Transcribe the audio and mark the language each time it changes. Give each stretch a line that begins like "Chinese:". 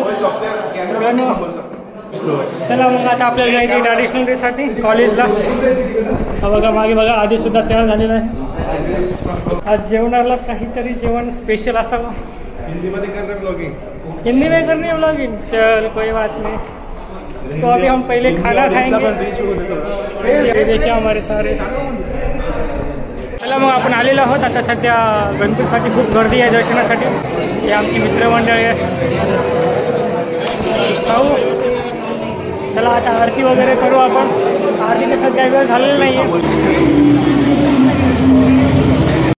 Marathi: चला मग आता आपल्याला जायचं ट्रॅडिशनल डेसाठी कॉलेजला. हा बघा मागे बघा, आधी सुद्धा तयार झालेला आहे. आज जेवणाला काहीतरी जेवण स्पेशल असावं. हिंदी मध्ये करणार ब्लॉगिंग.
Hindi: हिंदी में करनी है ब्लॉगिंग. चल कोई बात नहीं. तो अभी हम पहले खाना खाएंगे. ये देखिए हमारे सारे.
Marathi: चला मग आपण आलेलो आहोत. आता सध्या गणपतीसाठी खूप गर्दी आहे दर्शनासाठी. हे आमची मित्रमंडळी आहे. साऊ चला आता आरती वगैरे करू आपण. आरतीचा सध्या वेळ झालेला नाही आहे.